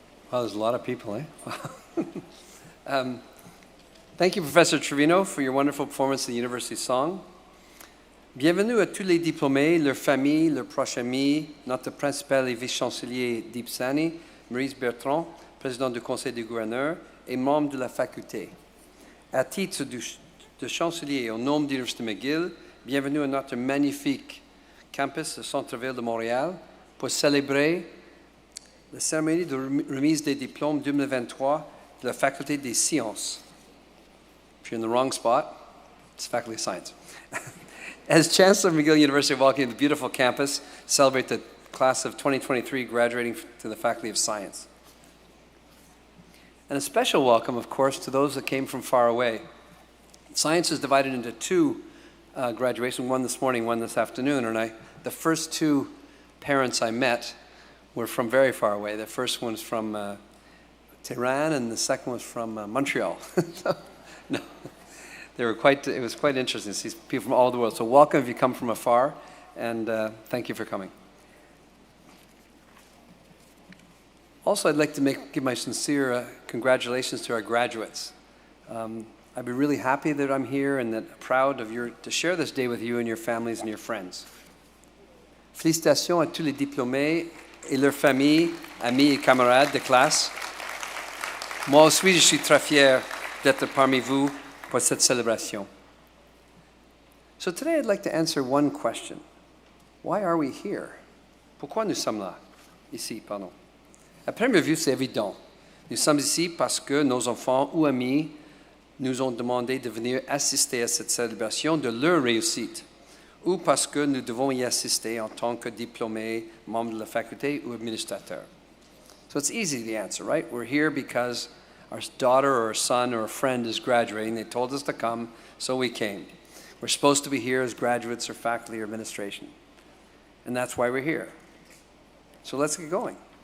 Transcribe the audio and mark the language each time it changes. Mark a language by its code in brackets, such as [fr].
[en] Wow, there's a lot of people, eh? Thank you, Professor Trevino, for your wonderful performance of the University Song. [fr] Bienvenue à tous les diplômés, leurs familles, leurs proches amis, notre principal et vice-chancelier d'Ipsani, Maurice Bertrand, président du Conseil des gouverneurs et membre de la faculté. À titre de chancelier au nom de l'Université McGill, bienvenue à notre magnifique campus au centre-ville de Montréal pour célébrer la cérémonie de remise des diplômes 2023 de la faculté des sciences. [en] If you're in the wrong spot, it's Faculty of Science. As Chancellor of McGill University, walking to the beautiful campus, celebrate the class of 2023 graduating to the Faculty of Science. And a special welcome, of course, to those that came from far away. Science is divided into two graduations, one this morning, one this afternoon, and the first two parents I met were from very far away. The first one was from Tehran, and the second was from Montreal. No. It was quite interesting to see people from all over the world. So welcome if you come from afar, and thank you for coming. Also, I'd like to give my sincere congratulations to our graduates. I'd be really happy that I'm here and that proud to share this day with you and your families and your friends. [fr] Félicitations à tous les diplômés et leurs familles, amis et camarades de classe. Moi aussi, je suis très fier d'être parmi vous pour cette célébration. [en] So today I'd like to answer one question. Why are we here? [fr] Pourquoi nous sommes là? Ici, pardon. À première vue, c'est évident. Nous sommes ici parce que nos enfants ou amis nous ont demandé de venir assister à cette célébration de leur réussite, ou parce que nous devons y assister en tant que diplômés, membres de la faculté ou administrateurs. [en] So it's easy to answer, right? We're here because our daughter or our son or a friend is graduating. They told us to come, so we came. We're supposed to be here as graduates or faculty or administration. And that's why we're here. So let's get going.